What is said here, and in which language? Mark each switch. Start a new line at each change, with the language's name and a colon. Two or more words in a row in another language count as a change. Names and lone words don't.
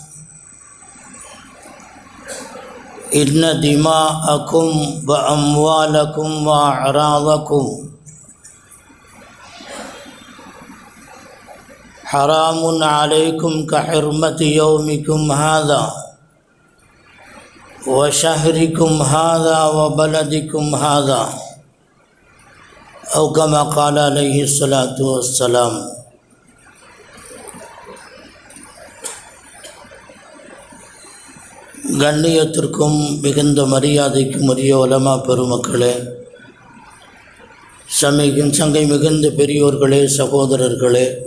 Arabic: إن دماءكم وأموالكم وأعراضكم حرام عليكم كحرمة يومكم هذا وشهركم هذا وبلدكم هذا، أو كما قال عليه الصلاة والسلام.
Tamil: கண்ணியத்திற்கும் மிகுந்த மரியாதைக்கும் உரிய உலமா பெருமக்களே, சங்கை மிகுந்த பெரியோர்களே, சகோதரர்களே,